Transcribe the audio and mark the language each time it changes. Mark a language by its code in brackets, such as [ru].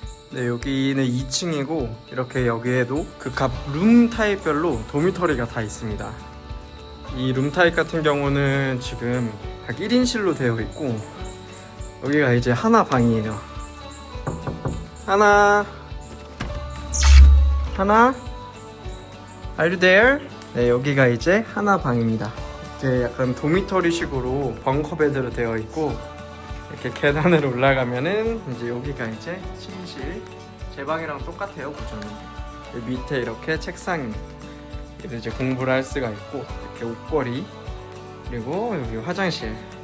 [ko] 네, 여기는 2층이고 이렇게 여기에도 극합 룸 타입별로 도미터리가 다 있습니다. 이 룸 타입 같은 경우는 지금 각 1인실로 되어 있고 여기가 이제 하나 방이에요. [en] 하나 Are you there? [ko] 네, 여기가 이제 하나 방입니다. 이렇게 약간 도미터리식으로 벙커 베드로 되어 있고 이렇게 계단을 올라가면은 이제 여기가 이제 침실. 제 방이랑 똑같아요, 구조는. 여기 밑에 이렇게 책상이. 그래서 이제 공부를 할 수가 있고 이렇게 옷걸이 그리고 여기 화장실.